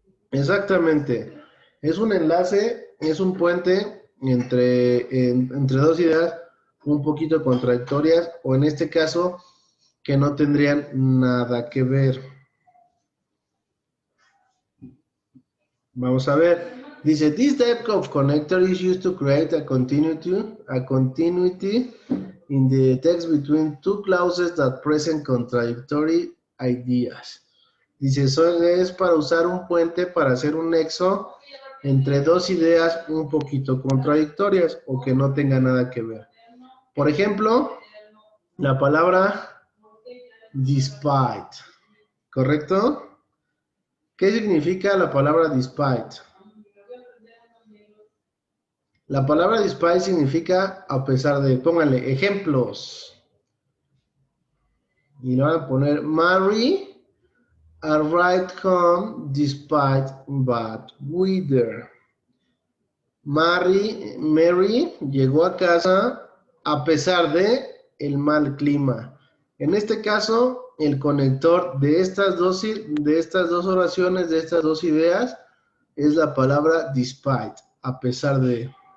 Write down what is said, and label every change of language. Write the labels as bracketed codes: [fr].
[es] Exactamente. Es un enlace, es un puente entre dos ideas un poquito contradictorias o en este caso que no tendrían nada que ver. Vamos a ver. [en] Dice, this type of connector is used to create a continuity in the text between two clauses that present contradictory ideas. [es] Dice, eso es para usar un puente para hacer un nexo entre dos ideas un poquito contradictorias o que no tengan nada que ver. Por ejemplo, la palabra despite, ¿correcto? ¿Qué significa la palabra despite? La palabra despite significa a pesar de, pónganle ejemplos. Y le van a poner [en] Mary arrived home despite bad weather. [es] Mary llegó a casa a pesar de el mal clima. En este caso, el conector de estas dos oraciones, de estas dos ideas, es la palabra despite, a pesar de.